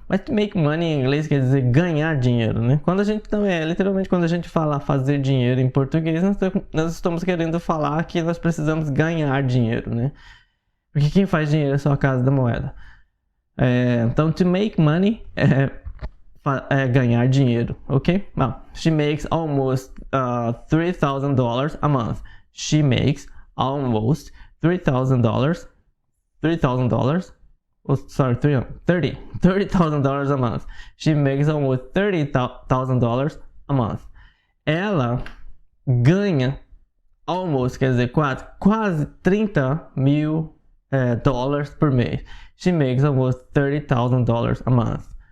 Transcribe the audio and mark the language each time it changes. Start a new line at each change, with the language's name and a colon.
Portuguese: Mas
English: to make money
Portuguese: em inglês quer dizer ganhar dinheiro, né? Quando a gente também literalmente quando a gente fala fazer dinheiro em português, nós estamos querendo falar que nós precisamos ganhar dinheiro, né? Porque quem faz dinheiro é só a Casa da Moeda. Então,
English: to make money
Portuguese: é ganhar dinheiro, ok?
English: Now, she makes almost $3,000 a month. She makes almost $3,000. Oh, sorry, $30,000 a month. She makes almost $30,000 a month.
Portuguese: Ela ganha almost, quer dizer, quase 30 mil dólares por mês.
English: She makes almost $30,000 a month.